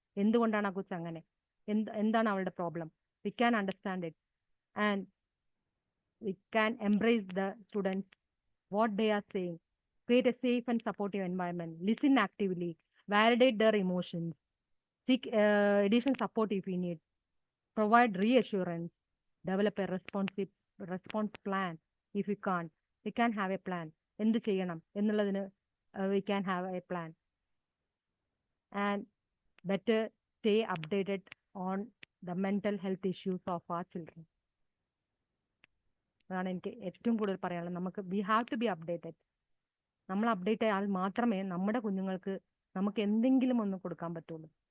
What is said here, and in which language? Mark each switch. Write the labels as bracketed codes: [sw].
[ml] എന്തുകൊണ്ടാണ് ആ കൊച്ചു അങ്ങനെ, എന്താണ് അവളുടെ problem. [en] We can understand it and we can embrace the students, what they are saying. Create a safe and supportive environment. Listen actively. Validate their emotions. Seek additional support if you need. Provide reassurance. Develop a responsive response plan. If you can, we can have a plan. [ml] എന്ത് ചെയ്യണം എന്നുള്ളതിന് [en] We can have a plan. And better stay updated on the mental health issues of our children. [ml] അതാണ് എനിക്ക് ഏറ്റവും കൂടുതൽ പറയാനുള്ളത്. നമുക്ക് [en] We have to be updated. [ml] നമ്മൾ അപ്ഡേറ്റ് ആയാൽ മാത്രമേ നമ്മുടെ കുഞ്ഞുങ്ങൾക്ക് നമുക്ക് എന്തെങ്കിലും ഒന്ന് കൊടുക്കാൻ പറ്റുള്ളൂ.